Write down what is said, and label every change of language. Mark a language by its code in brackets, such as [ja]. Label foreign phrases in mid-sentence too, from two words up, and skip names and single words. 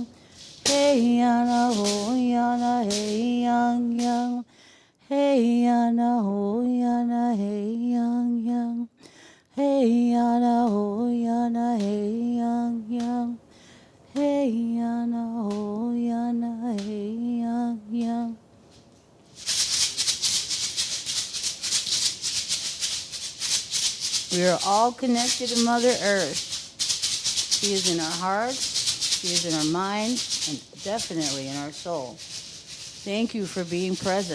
[en] Hey yana ho yana, hey yang yang. Hey yana ho yana, hey yang yang. Hey yana ho yana, hey yang yang. Hey yana ho yana, hey yang yang. We are all connected to Mother Earth. She is in our hearts, she is in our minds, and definitely in our soul. Thank you for being present.